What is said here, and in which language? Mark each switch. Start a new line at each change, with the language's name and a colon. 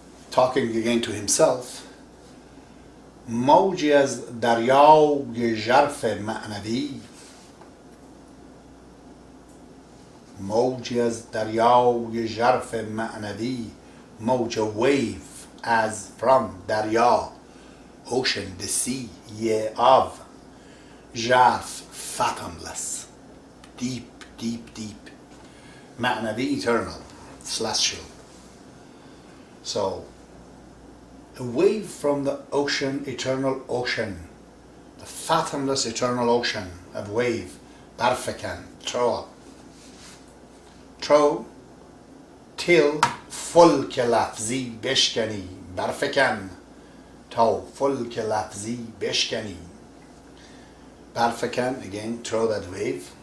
English: Talking again to himself,
Persian: موجی از دریای ژرف معنوی،
English: موجی از دریای ژرف معنوی، موج, a wave as from دریا, ocean, the sea, ye of, ژرف, fathomless, deep, deep, deep, معنوی, eternal, celestial. So, a wave from the ocean, eternal ocean, the fathomless eternal ocean of wave, barfakan, throw up. Throw till
Persian: فلک لفظی بشکنی، برفکن تا فلک لفظی بشکنی.
English: برفکن, again, throw that wave.